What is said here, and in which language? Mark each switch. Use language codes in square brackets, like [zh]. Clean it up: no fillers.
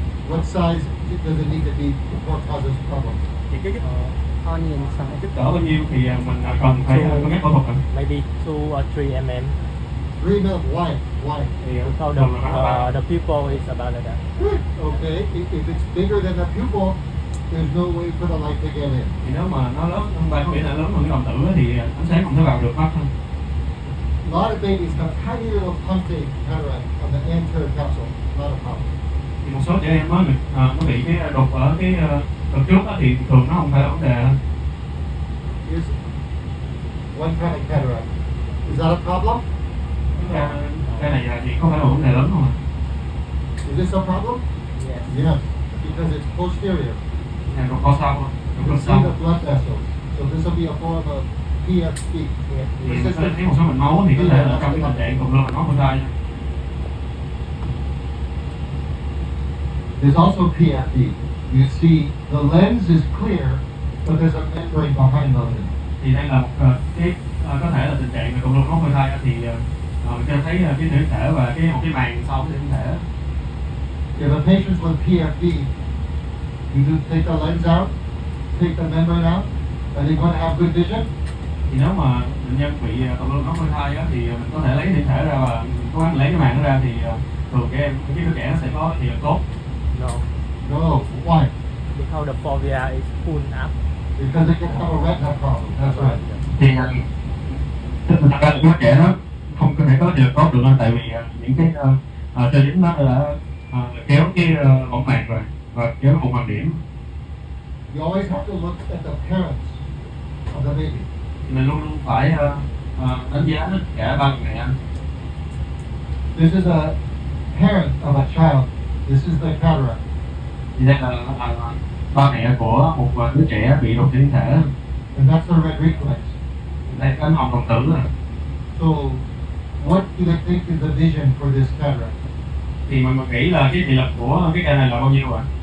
[en] What size does it need to be before it causes problems? [vi] Thì cái [en] Onion size. [vi] Kích cỡ bao nhiêu thì mình cần phải cân nhắc phẫu thuật ạ? [en] Maybe 2 or 3 mm. 3 mm. Why? Why? [vi] Thì [en] Because the pupil is about like that. Okay. If it's bigger than the pupil, there's no way for the light to get in. [vi] thì nếu mà nó lớn hơn ba, có nghĩa là lớn hơn cái đồng tử thì ánh sáng không thể vào được mắt hơn. [en] A lot of babies have tiny little punctate cataract on the anterior capsule. Not a problem. [vi] Thì một số trẻ em nó bị cái đục ở cái cực trước đó, thì thường nó không phải là vấn đề. [en] Here's one kind of cataract. Is that a problem? [vi] Cái này thì không phải là vấn đề lớn không ạ? [en] Is this a problem? Yes. Yes, because it's posterior. [vi] Này đục co sau, đục [en] You [vi] cực [en] see [vi] sau. [en] the blood vessels. So this will be a form of PFP. [vi] Thì mình sẽ thấy một số mạch máu thì có thể là trong cái tình trạng cục lông mạch máu phôi thai. [en] There's also PFD. You see the lens is clear, but there's a membrane behind the lens. [vi] Thì đây là một cái có thể là tình trạng cục lông mạch máu phôi thai, thì mình sẽ thấy cái thủy thể và một cái màng sau cái thủy thể. [en] If a patient's with PFD, you do take the lens out, take the membrane out, are they going to have good vision? [vi] Thì nếu mà bệnh nhân bị cục lông mạch máu phôi thai thì mình có thể lấy thủy thể ra và cố gắng lấy cái màng nó ra, thì thường cái đứa trẻ nó sẽ có thị lực tốt. [en] No. No. Why? Because the fovea is pulled up. Because it can have a retina problem. That's right. [vi] Thì thật ra đứa trẻ nó không có thể có thị lực tốt được, tại vì những cái tơ dính nó đã kéo cái võng mạc rồi và kéo một màng điểm. [en] You always have to look at the parents of the baby. [vi] Mình luôn luôn phải đánh giá tất cả ba người mẹ. [en] This is a parent of a child. This is the cataract. [vi] Thì đây là ba mẹ của một đứa trẻ bị đục thủy tinh thể. [en] And that's the red reflex. [vi] Đây là cánh hồng đồng tử rồi. [en] So, what do they think is the vision for this cataract? [vi] Thì mình nghĩ là cái thị lực của cái ca này là bao nhiêu ạ?